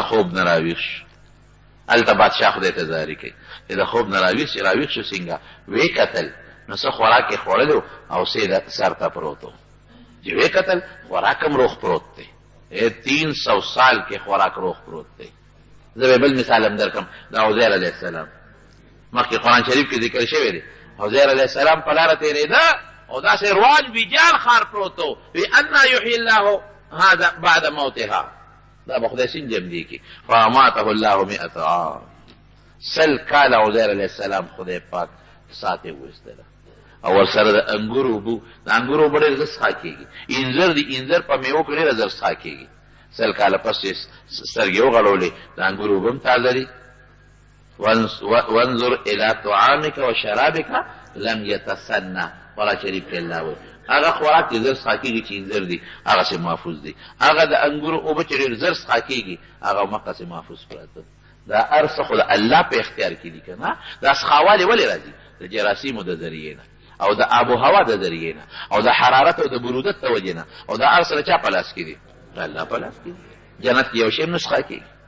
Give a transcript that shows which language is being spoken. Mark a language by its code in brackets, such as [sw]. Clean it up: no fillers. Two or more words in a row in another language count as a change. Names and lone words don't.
[ps] خوب نه راویښ شو هلته بادشاه خدای ته زاري کوي چې د خوب نه راویښ شو څنګه ویې کتل نو څه خوراک یې خوړلو او سیده سر ته پروت و چې ویې کتل خوراک هم روغ پروت دی 300 سال کې خوراک روغ پروت دی زه به بل مثال هم درکړم د عزیر علیه السلام مخکې قرآن شریف کې ذکر شوی دی عزیر علیه السلام په لاره تېرېده او داسې روان ویجال ښار پروت و [ar] وی انا یحیی الله هذا بعد موتها [ps] دا به خدای څنګه جمدي کړي [ar] فاماته الله 100 عام [ps] 100 کاله عزیر علیه السلام خدای پاک ساتې وایستله او ورسره د انګورو اوبه د انګورو اوبه ډېر زر څښا کېږي انځر د انځر په میوو کې ډېره زر څښا کېږي 100 کاله پس چې سترګې وغړولې د انګورو اوبه هم تازه دي [ar] وانظر الى طعامك وشرابك لم يتسنى [ps] قرآن شریف کې الله وایي هغه خوراک چې زر څښا کېږي چې انځر دي هغسې محفوظ دي هغه د انګورو اوبه چې ډېر زر څښا کېږي هغه همقسې محفوظ پراته دا هر څه خو د الله په اختیار کې دي که نه دا څښاوالې ولې راځي د جراثیمو د ذریعې نه او د آب و هوا د ذریعې نه او د حرارت او د برودت د وجې نه او دا هر څه د چا په لاس کې دي د الله په لاس کې دي جنت کې یو شی هم نه څښا کېږي